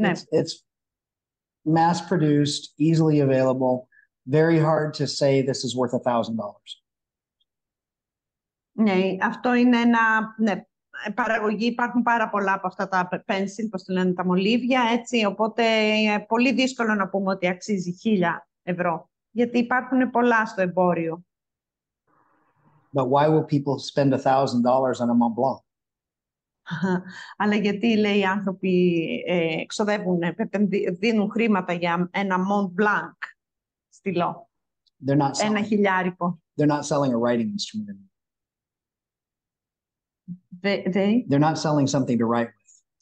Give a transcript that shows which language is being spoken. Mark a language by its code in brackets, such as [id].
[en] It's mass-produced, easily available, very hard to say this is worth $1,000. [el] Ναι, αυτό είναι παραγωγή. Υπάρχουν πάρα πολλά από αυτά τα pencil, πώς το λένε, τα μολύβια, έτσι, οπότε είναι πολύ δύσκολο να πούμε ότι αξίζει €1,000, γιατί υπάρχουν πολλά στο εμπόριο. [en] But why will people spend $1,000 on a Mont Blanc? [el] Αλλά γιατί, λέει, οι άνθρωποι εξοδεύουν, δίνουν χρήματα για ένα Mont Blanc στυλό, ένα χιλιάρικο. [en] They're not selling a writing instrument. They're not selling something to write with.